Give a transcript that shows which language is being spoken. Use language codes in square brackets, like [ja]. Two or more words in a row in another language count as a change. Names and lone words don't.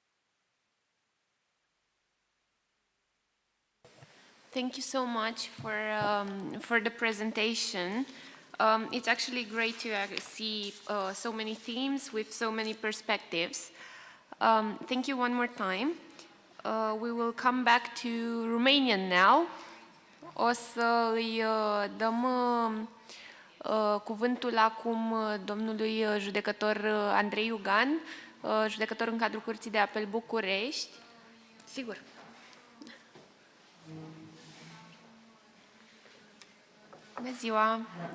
[en] Thank you so much for the presentation. It's actually great to see so many themes with so many perspectives. Thank you one more time. We will come back to Romanian now. [ro] O să îi dăm cuvântul acum domnului judecător Andrei Iugan, judecător în cadrul Curții de Apel București. Sigur. Bună ziua!